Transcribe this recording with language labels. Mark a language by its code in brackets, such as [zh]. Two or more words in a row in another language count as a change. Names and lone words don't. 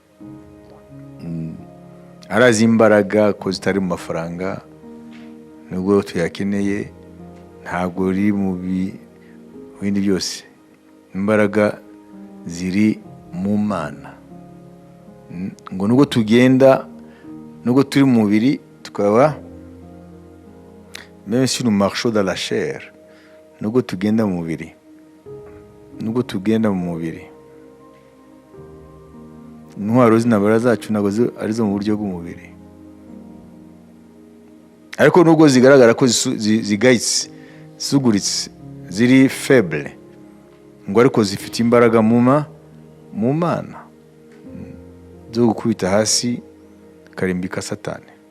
[rw] Arazi imbaraga ko zitari mu mafaranga, nubwo tuyakeneye, ntabwo riri mu bindi byose. Imbaraga ziri mu Mana. Ngo nubwo tugenda, nubwo turi mu mubiri, tukaba [fr] même si nous marchons dans la chair, [rw] nubwo tugenda mu mubiri, intwaro z'intambara zacu ntabwo arizo mu buryo bw'umubiri, ariko nubwo zigaragara ko zigayitse, zisuguritse, ziri faible, ngo ariko zifite imbaraga mu Mana zo gukubita hasi karimbika Satani.